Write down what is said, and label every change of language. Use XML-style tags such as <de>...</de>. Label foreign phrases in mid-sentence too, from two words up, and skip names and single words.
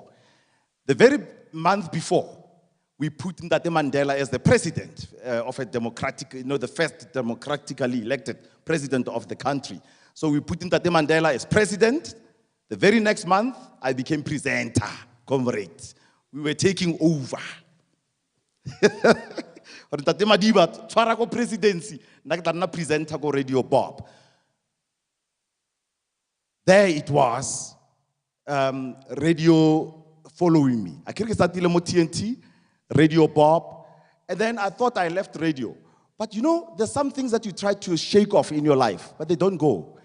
<en>The very month before, we put Ndate Mandela as the president of a democratic, the first democratically elected president of the country. So we put Ndate Mandela as president. The very next month, I became presenter, comrade. We were taking over.</en> <tn>Ndate Madiba, tshwara ko presidency, nakatana presenter ko Radio Bob.</tn> <en>There it was, radio following me. I started TNT, Radio Bob, and then I thought I left radio. But there's some things that you try to shake off in your life, but they don't go.</en>